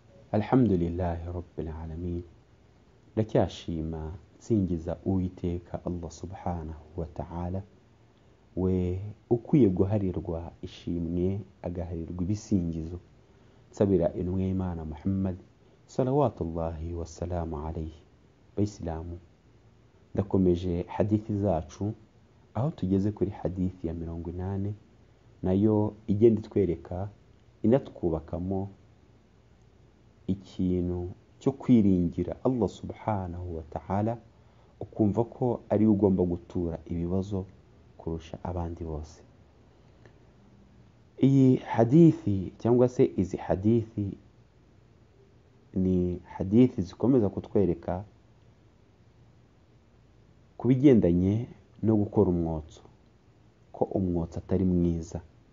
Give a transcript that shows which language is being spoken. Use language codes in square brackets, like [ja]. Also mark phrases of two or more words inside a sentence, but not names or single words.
[ar] الحمد لله رب العالمين. [rw] Ndacyashima nsingiza Uwiteka Allah [ar] سبحانه وتعالى, [rw] we ukwiye guharirwa ishimwe agaharirwa ibisingizo, nsabira intumwa y'Imana Muhammad [ar] صلوات الله والسلام عليه. [rw] Bayisilamu, ndakomeje hadithi zacu aho tugeze kuri hadithi ya 80, nayo igenda itwereka inatwubakamo ikintu cyo kwiringira Allah [ar] سبحانه وتعالى, [rw] ukumva ko ari ugomba gutura ibibazo kurusha abandi bose. Iyi hadithi cyangwa se izi hadithi ni hadithi zikomeza kutwereka kubigendanye no gukora umwotso, ko umwotso atari mwiza.